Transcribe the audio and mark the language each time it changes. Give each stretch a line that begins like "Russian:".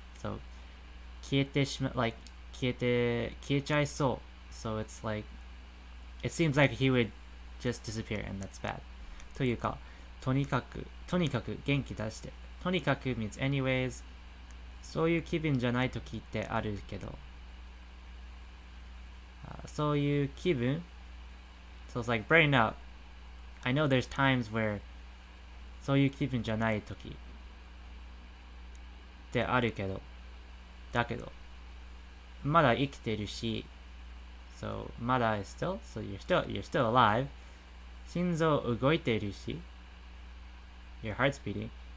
English: So
Japanese: 消えてしま,
English: like
Japanese: 消えちゃいそう.
English: So it's like it seems like he would just disappear and that's bad.
Japanese: というか、とにかく元気出して。
English: とにかく means anyways.
Japanese: そういう気分じゃない時ってあるけど。そういう気分
English: So it's like brighten up. I know there's times where
Japanese: そういう気分じゃない時ってあるけど、だけどまだ生きてるし
English: So まだ is still, so you're still alive.
Japanese: 心臓動いてるし
English: Your heart's beating.